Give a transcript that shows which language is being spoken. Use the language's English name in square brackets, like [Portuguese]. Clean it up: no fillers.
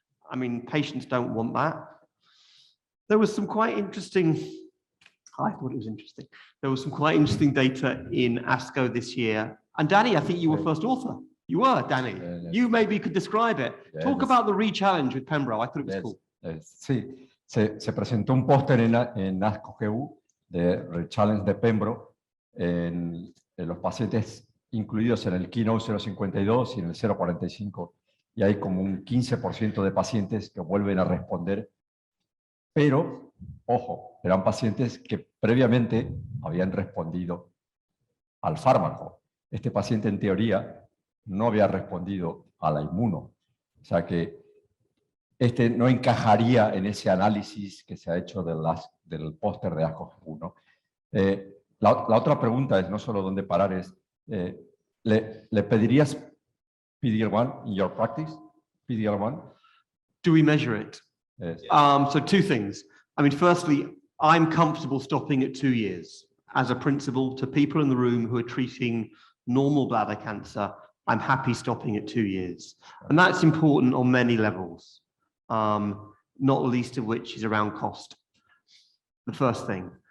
[English] I mean, patients don't want that. There was some quite interesting, I thought it was interesting. There was some quite interesting data in ASCO this year. And Danny, I think you were first author. You were, Danny. You maybe could describe it. Talk about the re-challenge with Pembro. I thought it was cool. [Spanish] Sí, se presentó un póster en ASCO GU de re-challenge de Pembro en los pacientes incluidos en el Keynote 052 y en el 045. Y hay como un 15% de pacientes que vuelven a responder. Pero, ojo, eran pacientes que previamente habían respondido al fármaco. Este paciente, en teoría, no había respondido a la inmuno. O sea que este no encajaría en ese análisis que se ha hecho del póster de ASCO-GU, ¿no? La otra pregunta es no solo dónde parar, es ¿le pedirías PD-L1 [English] in your practice? PD-L1? Do we measure it? Yes. So 2 things. I mean, firstly, I'm comfortable stopping at 2 years. As a principle, to people in the room who are treating normal bladder cancer, I'm happy stopping at 2 years. And that's important on many levels, not least of which is around cost. The first thing.